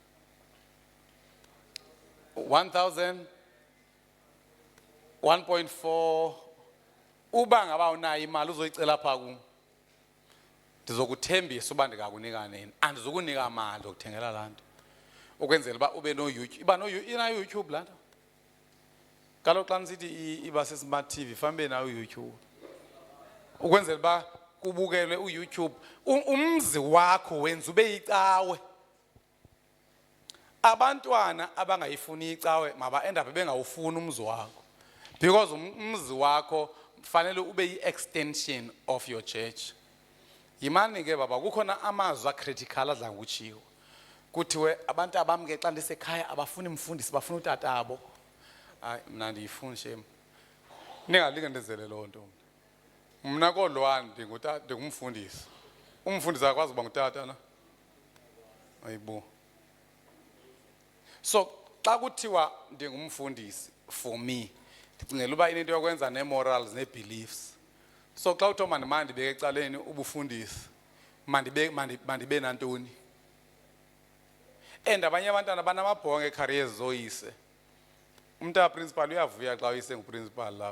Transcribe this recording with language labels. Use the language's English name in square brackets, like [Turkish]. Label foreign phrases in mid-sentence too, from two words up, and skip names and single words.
[Xhosa] 1000 1.4 uba ngaba unayo imali uzoyicela pha ku ndizokuthembisa uba ndikakunika nini andizokunika amandla okuthengela lanto ukwenzela uba ube no YouTube iba no YouTube lanto kaloku xa nisithi iba se [English] smart TV [Xhosa] fambe nayo YouTube ukwenzela uba kubukelwe uYouTube umzi wakho wenza ube icawe. Abantwana abangayifuni icawe maba [English] end up [Xhosa] bengawufuni umzi wakho because umzi wakho fanele ube yi- [English] extension of your church. [Xhosa] Yimani ke baba kukhona amazwi acritical adla ngokutshiwo kuthiwe abantu abamke xa ndisekhaya abafuni umfundisi bafuna utatabo. Hayi mna ndiyifuni shem ningalinge ndenzele loo nto mna kodwa ndingumfundisi umfundisi akwazi uba ngutata na ayibo. So xa kuthiwa ndingumfundisi [English] for me [Xhosa] ndicingela uba into yokwenza ne-morals ne-beliefs. So xa uthiwa mandibeke ecaleni ubufundisi mandibe nantoni and abanye abantwana banamabhongo ecareers zoyise. Umntana principal uyavuya xa uyise nguprincipal lapho.